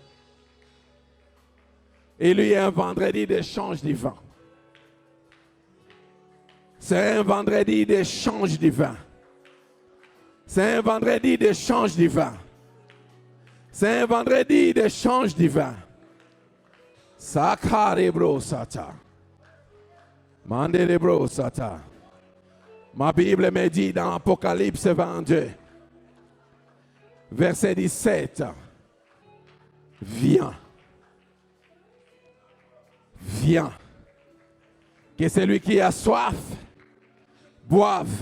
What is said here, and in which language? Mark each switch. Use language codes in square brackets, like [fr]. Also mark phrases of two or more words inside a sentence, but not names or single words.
[fr] Et lui, un vendredi d'échange divin. C'est un vendredi d'échange divin. C'est un vendredi d'échange divin. C'est un vendredi d'échange divin. Sakarebro sata. Manderebro sata. Ma Bible me dit dans Apocalypse 22. Verset 17, viens, viens, que celui qui a soif boive.